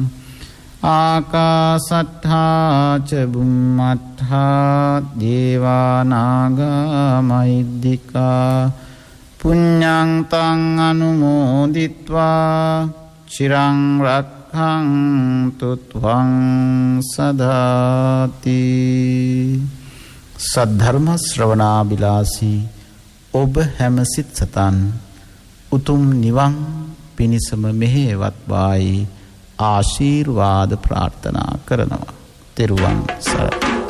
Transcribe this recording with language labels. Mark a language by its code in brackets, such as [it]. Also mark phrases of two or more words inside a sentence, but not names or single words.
[pi] ආකාසට්ඨා ච බුම්මට්ඨා දේවා නාග මහිද්దికා පුඤ්ඤං තං අනුමෝදිත්වා චිරං රක්ඛන්තු ත්වං සදාති. [si] සද්ධර්ම ශ්‍රවණාබිලාසී ඔබ හැම සිත් සතන් උතුම් නිවන් පිණිසම මෙහෙයවත්වායි ආශීර්වාද ප්‍රාර්ථනා කරනවා. තෙරුවන් සරණයි.